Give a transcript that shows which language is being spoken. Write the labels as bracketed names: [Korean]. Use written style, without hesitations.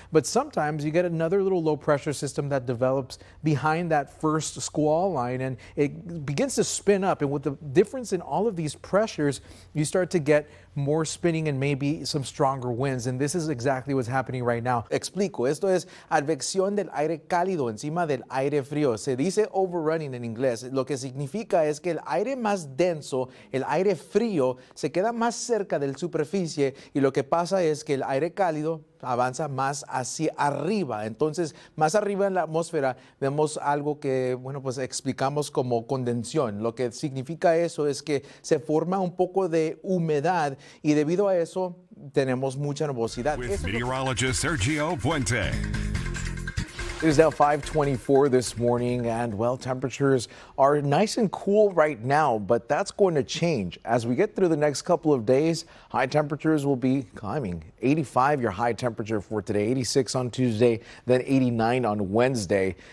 [English] But sometimes you get another little low pressure system that develops behind that first squall line, and it begins to spin up. And with the difference in all of these pressures, you start to get more spinning and maybe some stronger winds. And this is exactly what's happening right now. [Spanish] Explico. Esto es advección del aire cálido encima del aire frío. Se dice overrunning en inglés. Lo que significa es que el aire más denso, el aire frío, se queda más cerca de la superficie, y lo que pasa es que el aire cálido avanza más hacia arriba. Entonces, más arriba en la atmósfera vemos algo que, bueno, pues explicamos como condensación. Lo que significa eso es que se forma un poco de humedad, y debido a eso tenemos mucha nubosidad. [English] With meteorologist Sergio Puente. It is now 5:24 this morning, and well, temperatures are nice and cool right now, but that's going to change as we get through the next couple of days. High temperatures will be climbing. 85 your high temperature for today, 86 on Tuesday, then 89 on Wednesday.